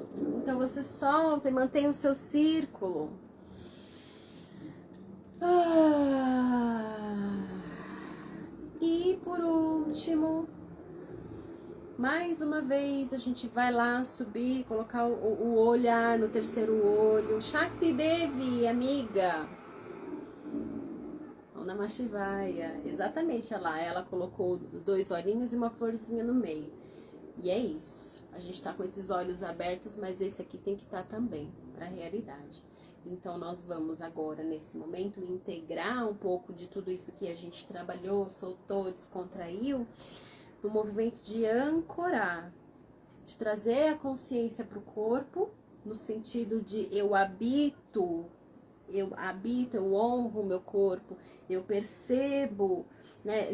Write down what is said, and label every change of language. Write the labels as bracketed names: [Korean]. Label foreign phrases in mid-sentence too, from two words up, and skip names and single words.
[Portuguese] Então você solta e mantém o seu círculo. E por último, mais uma vez a gente vai lá subir, colocar o olhar no terceiro olho. Shakti Devi, amiga. [Sanskrit] नमः शिवाय. [Portuguese] Exatamente, ela colocou 2 olhinhos e uma florzinha no meio. E é isso. A gente tá com esses olhos abertos, mas esse aqui tem que estar também para a realidade. Então nós vamos agora, nesse momento, integrar um pouco de tudo isso que a gente trabalhou, soltou, descontraiu, no movimento de ancorar, de trazer a consciência para o corpo, no sentido de eu habito, eu honro o meu corpo, eu percebo, né?